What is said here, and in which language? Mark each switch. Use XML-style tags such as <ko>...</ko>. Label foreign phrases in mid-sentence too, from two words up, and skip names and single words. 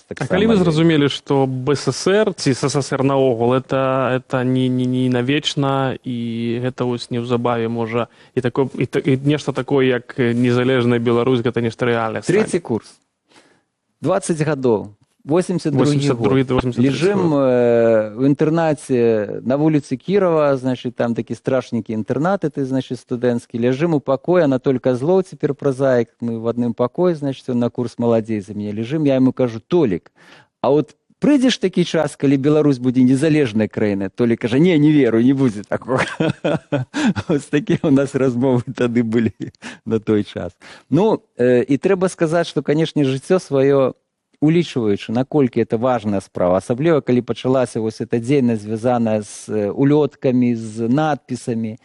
<be>А калі вы зразумелі, што БССР, ці СССР наогул, это не навечна, і гэта вось неўзабаве можа і нешта такое, як незалежная Беларусь, гэта нешта рэальнае. Трэці курс. 20 гадоў. 82-й год. 82-й.</be> <ru>Лежим в интернате на улице Кирова, значит, там такие страшненькие интернаты, значит, студентские. Лежим у покоя, Анатолий Козлов теперь прозаик, мы в одном покое, значит, он на курс молодей за меня лежим. Я ему</ru> <be>кажу: Толик, а вот прыйдзеш такі час, калі Беларусь будзе незалежнай краінай? Толік кажа: не веру, не будзе такого. Ось такія у нас размовы тады былі на той час. Ну, і трэба сказаць, што, канешне, жыццё сваё улічваючы, наколькі это важная справа, асабліва калі пачалася вось эта дзейнасць, звязаная з улёткамі, з надпісамі.</be>